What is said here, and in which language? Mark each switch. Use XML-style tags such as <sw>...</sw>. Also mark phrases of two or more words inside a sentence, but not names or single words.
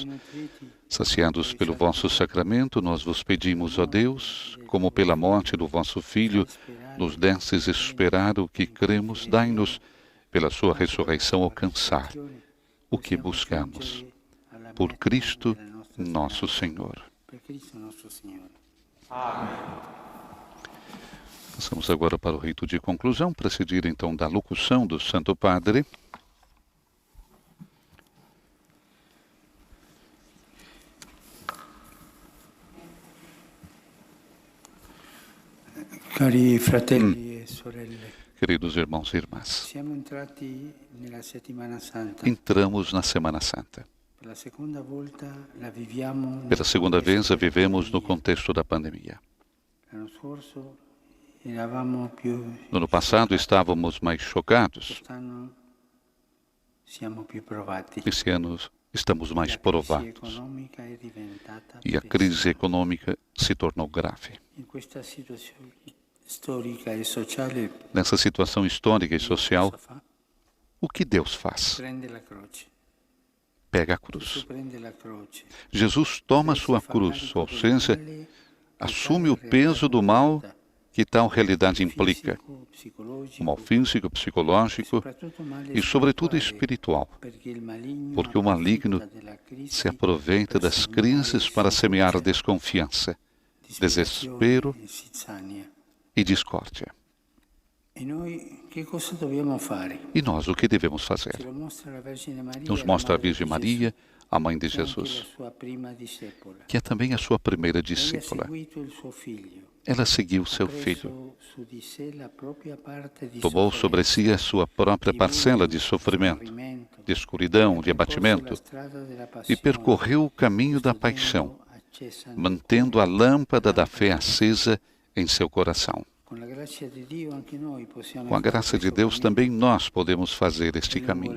<pt>Saciados pelo vosso sacramento, nós vos pedimos, ó Deus, como pela morte do vosso Filho, nos destes esperar o que cremos, dai-nos, pela sua ressurreição, alcançar o que buscamos. Por Cristo nosso Senhor. Passamos agora para o rito de conclusão, precedido então da locução do Santo Padre.</pt> <it>Cari fratelli e sorelle,</it> <pt>Queridos irmãos e irmãs,</pt> <it>siamo entrati nella settimana santa.</it> <pt>entramos na Semana Santa.</pt> <it>Per la seconda volta la viviamo</it> <pt>Pela segunda vez a vivemos no contexto da pandemia.</pt> <it>L'anno scorso eravamo più,</it> <pt>No ano passado estávamos mais chocados.</pt> <it>quest'anno siamo più provati.</it> <pt>Esse ano estamos mais</pt> <it>La crisi</it> <pt>provados.</pt> <it>economica è diventata</it> <pt>E a</pt> <it>pesante.</it> <pt>crise econômica se tornou grave.</pt> <it>In questa situazione storica e sociale</it> <pt>Nessa situação histórica e social,</pt> <it>cosa fa?</it> <pt>o que Deus faz?</pt> <it>Prende la croce.</it> <pt>Pega a</pt> <it>Gesù</it> <pt>cruz.</pt> <it>prende la croce.</it> <pt>Jesus toma sua cruz, sua ausência, assume o peso do mal que tal realidade implica. O mal físico, psicológico e, sobretudo, espiritual. Porque o maligno se aproveita das crises para semear desconfiança, desespero e discórdia.</pt> <it>E noi che cosa dobbiamo fare?</it> <pt>E nós, o que devemos fazer?</pt> <it>Ce lo mostra la Vergine Maria,</it> <pt>Nos</pt> <it>la</it> <pt>mostra a</pt> <it>madre</it> <pt>Virgem</pt> <it>di</it> <pt>Maria, a mãe de</pt> <it>Gesù, che è</it> <pt>Jesus,</pt> <it>la sua prima discepola.</it> <pt>que é também a sua primeira</pt> <it>Lei ha</it> <pt>discípula.</pt> <it>seguito il suo figlio.</it> <pt>Ela seguiu seu</pt> <it>Ha</it> <pt>filho,</pt> <it>preso su di sé la propria parte di</it> <pt>tomou sobre si a sua própria parcela de sofrimento, de escuridão, de abatimento, e percorreu o caminho da paixão, mantendo a lâmpada da fé acesa em seu coração. Com a graça de Deus, também nós podemos fazer este caminho.</pt>